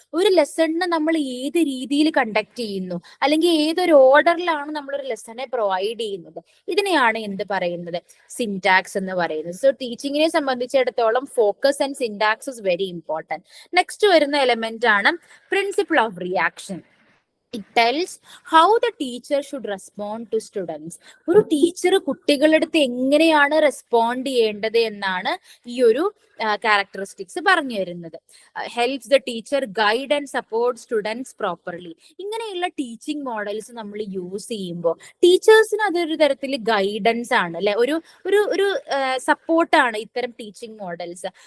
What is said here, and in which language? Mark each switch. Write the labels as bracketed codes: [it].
[ml] ഒരു ലെസണിനെ നമ്മൾ ഏത് രീതിയിൽ കണ്ടക്ട് ചെയ്യുന്നു, അല്ലെങ്കിൽ ഏതൊരു ഓർഡറിലാണ് നമ്മൾ ഒരു ലെസനെ പ്രൊവൈഡ് ചെയ്യുന്നത്, ഇതിനെയാണ് എന്ത് പറയുന്നത്, സിന്റാക്സ് എന്ന് പറയുന്നത്. [en] so [ml] ടീച്ചിങ്ങിനെ സംബന്ധിച്ചിടത്തോളം [en] Focus and syntax is very important. [ml] Next വരുന്ന എലമെന്റ് ആണ് principle of reaction. [en] It tells how the teacher should respond to students. [ml] ഒരു ടീച്ചർ കുട്ടികളുടെ അടുത്ത് എങ്ങനെയാണ് റെസ്പോണ്ട് ചെയ്യേണ്ടത് എന്നാണ് ഈ ഒരു ക്യാരക്ടറിസ്റ്റിക്സ് പറഞ്ഞു തരുന്നത്. [en] Helps the teacher guide and support students properly. [ml] ഇങ്ങനെയുള്ള ടീച്ചിങ് മോഡൽസ് നമ്മൾ യൂസ് ചെയ്യുമ്പോൾ ടീച്ചേഴ്സിന് അതൊരു തരത്തിൽ ഗൈഡൻസ് ആണ് അല്ലെ, ഒരു ഒരു ഒരു സപ്പോർട്ടാണ് ഇത്തരം ടീച്ചിങ് മോഡൽസ്.